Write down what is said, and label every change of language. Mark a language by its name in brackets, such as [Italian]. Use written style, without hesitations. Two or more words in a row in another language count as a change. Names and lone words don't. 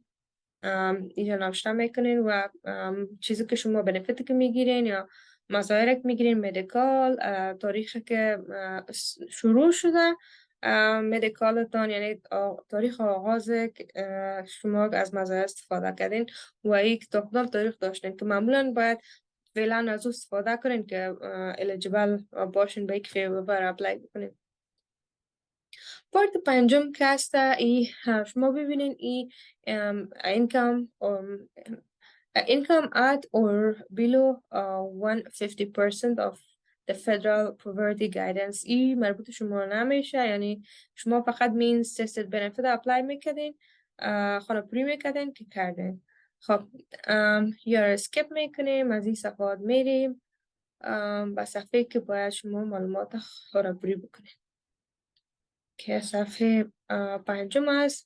[Persian] اینجا نوشته میکنین و چیزی که شما بنفیتی که میگیرین یا مظاهره که میگیرین، مدیکال، تاریخی که شروع شده مدیکالتان یعنی تاریخ آغاز شما از مظاهر استفاده کردین و یک کدام تاریخ داشتین که معمولا باید فعلا از او استفاده کنین که الیجیبل باشین به یک [English] waiver apply [Persian] بکنین. پارت پنجم که هست ای شما ببینین ای [English] income at or below 150% of the federal poverty guidance. [Persian] ای مربوط شما نمیشه، یعنی شما فقط [English] means tested benefit [Persian] اپلای میکردین، خانه پوری میکردین که کردین. خب یا اسکیپ میکنیم، از این صفحات میریم به صفحه که باید شما معلومات خانه پوری بکنین که صفحه پنجم است.